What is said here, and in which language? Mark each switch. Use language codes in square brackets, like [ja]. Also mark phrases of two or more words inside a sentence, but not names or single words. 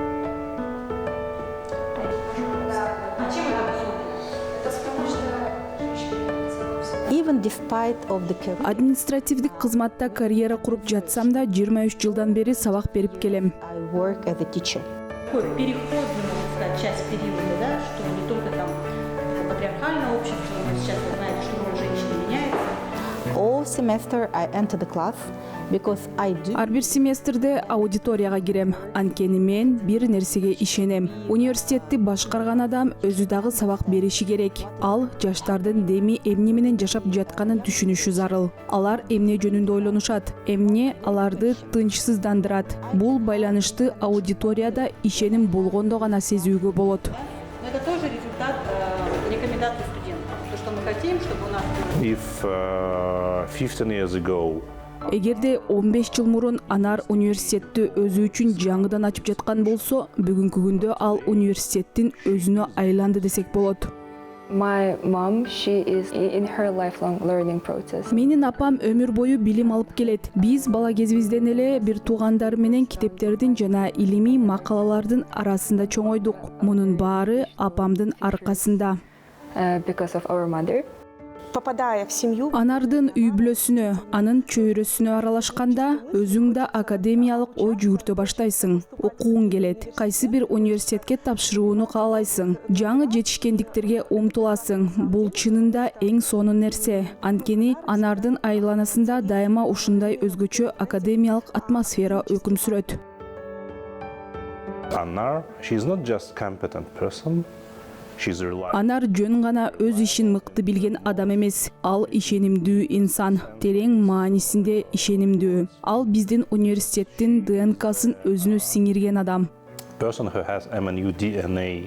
[ru] А чем это обусловлено? [en] Even despite of the career, [ky] Административдик кызматта карьера куруп жатсам да 23 жылдан бери сабак берип келем. [en] I work as a teacher. [ru] Такой переходный, можно сказать, часть периода, да, что не только там патриархальное общество, но сейчас вы знаете, что роль женщины меняется. [en] All semester I enter the class because I do. [ky] Ар бир семестрде аудиторияга кирем. Анткени мен бир нерсеге ишенем. Университетти башкарган адам өзү дагы сабак бериши керек. Ал жаштардын деми эмне менен жашап жатканын түшүнүшү зарыл. Алар эмне жөнүндө ойлонушат, эмне аларды тынчсыздандырат. Бул байланышты аудиторияда ишеним болгондо гана сезүүгө болот. [ru] Но это тоже результат рекомендаций студентов. То, что мы хотим, чтобы у нас было. [en] If 15 years ago [ky] Эгерде 15 жыл мурун Анар университетти өзү үчүн жаңыдан ачып жаткан болсо, бүгүнкү күндө ал университеттин өзүнө айланды десек болот. [en] My mom, she is in her lifelong learning process. [ky] Менин апам өмүр бою билим алып келет. Биз бала кезибизден эле бир туугандар менен китептердин жана илимий макалалардын арасында чоңойдук. Мунун баары апамдын аркасында. [en] Because of our mother. [ru] Попадая в семью, [ky] Анардын үй бүлөсүнө, анын чөйрөсүнө аралашканда, өзүң да академиялык ой жүгүртө баштайсың. Окугуң келет, кайсы бир университетке тапшырууну каалайсың. Жаңы жетишкендиктерге умтуласың. Бул чынында эң сонун нерсе. Анткени Анардын айланасында дайыма ушундай өзгөчө академиялык атмосфера өкүм сүрөт. [en] Anar, she's not just competent person. She's reliable. [ky] Анар жөн гана өз ишин мыкты билген адам эмес. Ал ишенимдүү инсан, терең маанисинде ишенимдүү. Ал биздин университеттин ДНК-сын өзүнө сиңирген адам. [en] Person who has MNU DNA.